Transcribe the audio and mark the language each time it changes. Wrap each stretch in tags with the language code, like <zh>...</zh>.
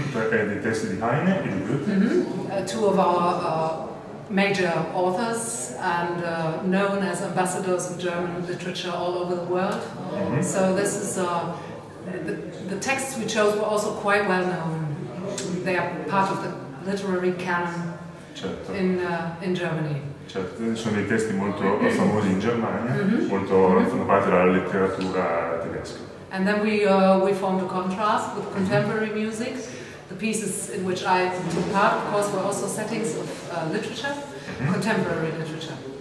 <it>Dei testi di Heine e di Goethe.</it> <en>2 of our major authors and known as ambassadors of German literature all over the world. So this is the texts we chose were also quite well known. They are part of the literary canon in Germany.</en> <it>Certo, sono dei testi molto famosi in Germania, fanno parte della letteratura tedesca.</it> <en>And then we formed a contrast with contemporary music. The pieces in which I took part, of course, were also settings of literature, contemporary literature.</en>